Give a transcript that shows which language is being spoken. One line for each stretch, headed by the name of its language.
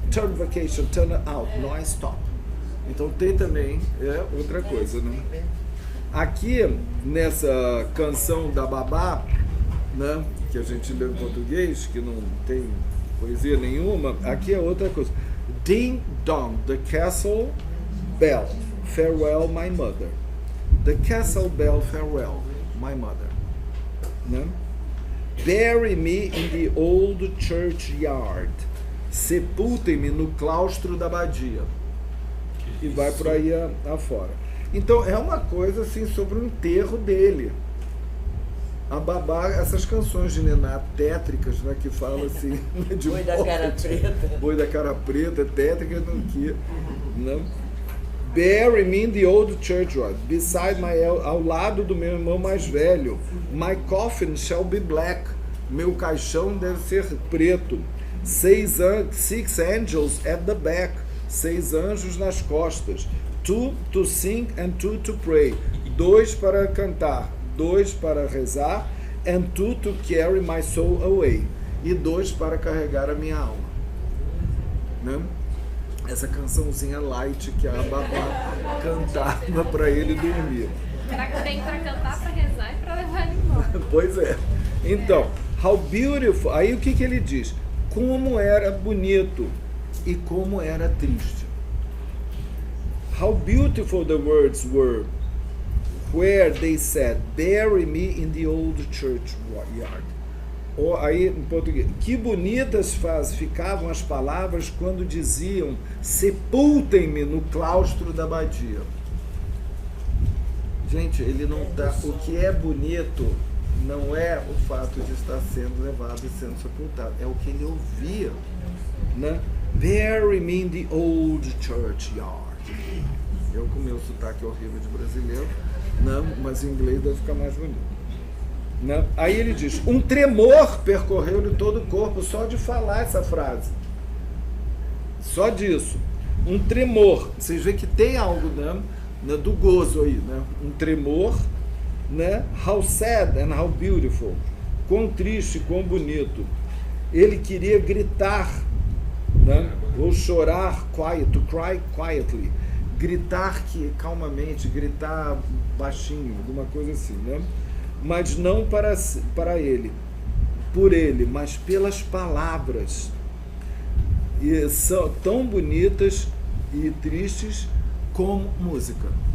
English: Term vacation, tunnel out, noise stop.
Portuguese: Então tem também outra coisa, né? Aqui nessa canção da Babá, né, que a gente lê em português, que não tem poesia nenhuma, aqui é outra coisa.
English: Ding dong, the castle bell, farewell my mother. The castle bell, farewell my mother. Né? Bury me in the old churchyard.
Portuguese: Sepultem-me no claustro da abadia. E vai por aí afora. Então é uma coisa assim sobre o enterro dele. A Babá, essas canções de Niná tétricas, né, que falam assim de Boi da cara preta. Boi da cara preta, tétrica, não que, né?
English: Bury me in the old churchyard, beside
Portuguese: ao lado do meu irmão mais velho.
English: My coffin shall be black.
Portuguese: Meu caixão deve ser preto.
English: Six angels at the back.
Portuguese: 6 anjos nas costas.
English: 2 to sing and 2 to pray.
Portuguese: 2 para cantar, 2 para rezar.
English: And 2 to carry my soul away.
Portuguese: E 2 para carregar a minha alma. Né? Essa cançãozinha light que a Babá cantava para ele dormir. Tem para cantar, para rezar e para levar ele embora. Pois é. Então,
English: how beautiful.
Portuguese: Aí o que ele diz? Como era bonito e como era triste.
English: How beautiful the words were where they said, bury me in the old churchyard.
Portuguese: Ou aí em português, que bonitas ficavam as palavras quando diziam, sepultem-me no claustro da abadia. Gente, ele não tá. O que é bonito não é o fato de estar sendo levado e sendo sepultado, é o que ele ouvia, né?
English: Bury me in the old churchyard.
Portuguese: Eu com meu sotaque horrível de brasileiro, não, mas em inglês deve ficar mais bonito. Não. Aí ele diz, um tremor percorreu-lhe todo o corpo só de falar essa frase. Só disso. Um tremor. Vocês veem que tem algo, né, do gozo aí, né? Um tremor, né?
English: How sad and how beautiful.
Portuguese: Quão triste, quão bonito. Ele queria gritar, né? Ou chorar,
English: quiet, to cry quietly.
Portuguese: Gritar calmamente, gritar baixinho, alguma coisa assim, né? Mas não para ele, por ele, mas pelas palavras. E são tão bonitas e tristes como música.